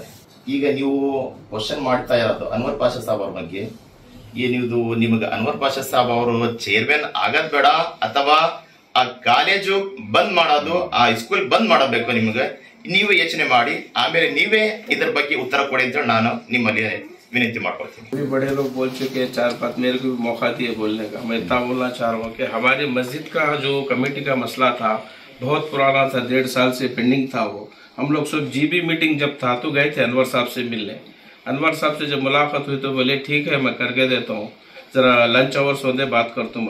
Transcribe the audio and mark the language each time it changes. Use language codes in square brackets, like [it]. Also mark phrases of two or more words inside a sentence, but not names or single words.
[kn] ಈಗ ನೀವು ಕ್ವಶನ್ ಮಾಡ್ತಾ ಇರೋದು ಅನ್ವರ್ ಪಾಷಾ ಸಾಬ್ ಅವ್ರ ಬಗ್ಗೆ. ಏನಿದು ನಿಮಗೆ ಅನ್ವರ್ ಪಾಷಾ ಸಾಬ್ ಅವರು ಚೇರ್ಮನ್ ಆಗದ್ ಬೇಡ, ಅಥವಾ ಆ ಕಾಲೇಜು ಬಂದ್ ಮಾಡೋದು, ಆ ಸ್ಕೂಲ್ ಬಂದ್ ಮಾಡಬೇಕು? ನಿಮಗೆ ನೀವು ಯೋಚನೆ ಮಾಡಿ ಆಮೇಲೆ ನೀವೇ ಇದರ ಬಗ್ಗೆ ಉತ್ತರ ಕೊಡಿ ಅಂತ ನಾನು ನಿಮ್ಮಲ್ಲಿ विनती मारती। [hi] बड़े लोग बोल चुके हैं, 4-5 मेरे को भी मौका दिए बोलने का। मैं इतना बोलना चाह रहा हूँ कि हमारी मस्जिद का जो कमेटी का मसला था बहुत पुराना था, 1.5 साल से पेंडिंग था। वो हम लोग सब [en] GB meeting [hi] जब था तो गए थे अनवर साहब से मिलने। अनवर साहब से जब मुलाकात हुई तो बोले ठीक है मैं करके देता हूँ, जरा [en] lunch hours [hi] होने बात करता हूँ।